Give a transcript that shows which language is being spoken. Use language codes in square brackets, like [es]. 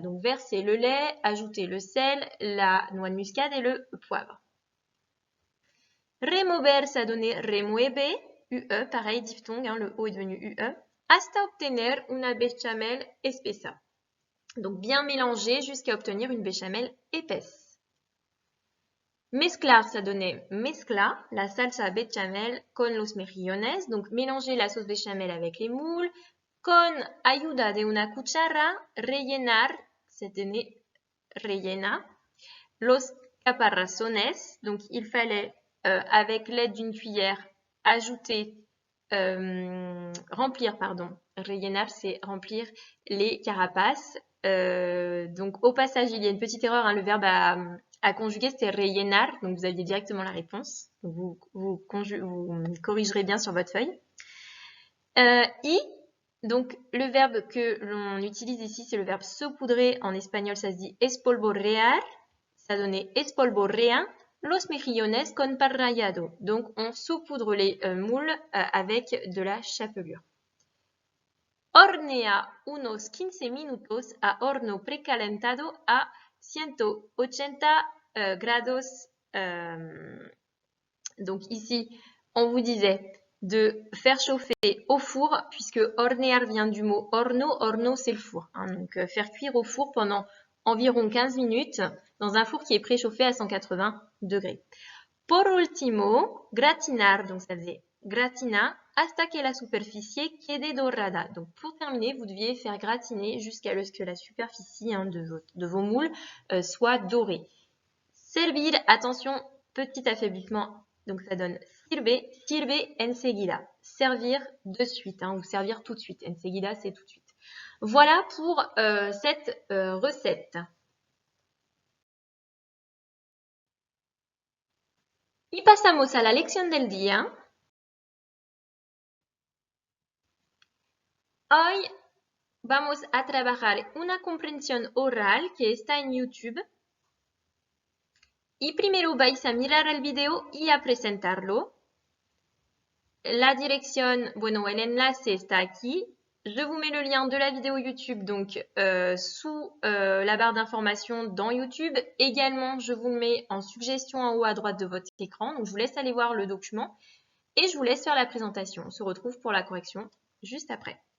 [fr] Donc verser le lait, ajouter le sel, la noix de muscade et le poivre. Remover, ça donnait remueve, UE, pareil, diphtongue, hein, le O est devenu UE. [es] Hasta obtener una bechamel espesa. [fr] Donc bien mélanger jusqu'à obtenir une béchamel épaisse. [es] Mezclar, [fr] ça donnait [es] mezcla, la salsa bechamel con los mejillones. [fr] Donc mélanger la sauce béchamel avec les moules. [es] Con ayuda de una cuchara, rellenar, [fr] ça donnait rellena. [es] Los caparrazones, [fr] donc il fallait avec l'aide d'une cuillère ajouter, remplir, pardon. Rellenar, c'est remplir les carapaces. Donc au passage, il y a une petite erreur, hein, le verbe à conjuguer, c'était rellenar, donc vous aviez directement la réponse. Donc vous corrigerez bien sur votre feuille. Y, donc le verbe que l'on utilise ici, c'est le verbe saupoudrer. En espagnol, ça se dit espolvorear. Ça donnait [es] espolvorean los mejillones con pan rallado. [fr] Donc on saupoudre les moules avec de la chapelure. [es] Hornea unos 15 minutos a horno precalentado a 180 grados. [fr] Donc ici, on vous disait de faire chauffer au four, puisque hornear vient du mot horno. Horno, c'est le four. Hein, donc faire cuire au four pendant environ 15 minutes dans un four qui est préchauffé à 180 degrés. [es] Por último, gratinar, [fr] donc ça faisait [es] gratina, hasta que la superficie quede dorada. [fr] Donc pour terminer, vous deviez faire gratiner jusqu'à ce que la superficie, hein, de vos moules soit dorée. Servir, attention, petit affaiblissement, donc ça donne [es] sirve enseguida. [fr] Servir de suite, hein, ou servir tout de suite. Enseguida, c'est tout de suite. Voilà pour cette recette. [es] Y pasamos a la lección del día. Hoy vamos a trabajar una comprensión oral que está en YouTube. Y primero vais a mirar el video y a presentarlo. La dirección, bueno, el enlace está aquí. [fr] Je vous mets le lien de la vidéo YouTube donc sous la barre d'informations dans YouTube. Également, je vous le mets en suggestion en haut à droite de votre écran. Donc, je vous laisse aller voir le document. et je vous laisse faire la présentation. On se retrouve pour la correction juste après.